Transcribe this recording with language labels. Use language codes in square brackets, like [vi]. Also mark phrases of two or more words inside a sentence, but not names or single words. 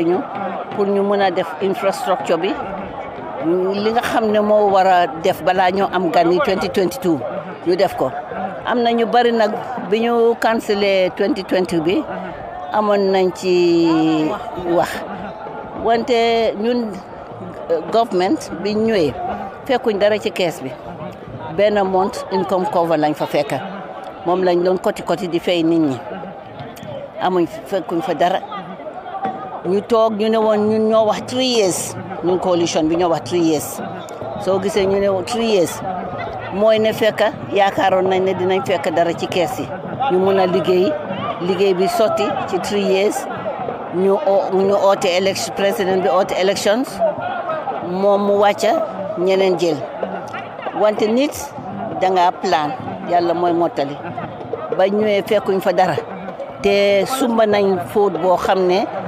[wo] ñu pour ñu mën a def infrastructure bi li nga xam ne moo war a def balaa ñoo am gan yi 2022 ñu def ko am na ñu bari nag bi ñu cancellé 2020 bi amoon nañ ci wax wante ñun government bi ñëwee fekkuñ dara ci kees bi benn [en] month income cover [wo] lañ fa fekk moom lañ doon koti di fay nit ñi fekkuñ fa dara ñu toog ñu ne woon ñun ñoo wax 3 years ñun coalition bi ñoo wax 3 years soo gisee ñu ne 3 years mooy ne fekk yaakaaroon nañ ne dinañ fekk dara ci kees yi ñu mun a liggéey bi sotti ci 3 years ñu oote election président bi oote elections moom mu wàcca ñeneen jël wante nit danga plan yàlla mooy mottali ba ñëwee fekkuñ fa dara te sumba nañ fóot boo xam ne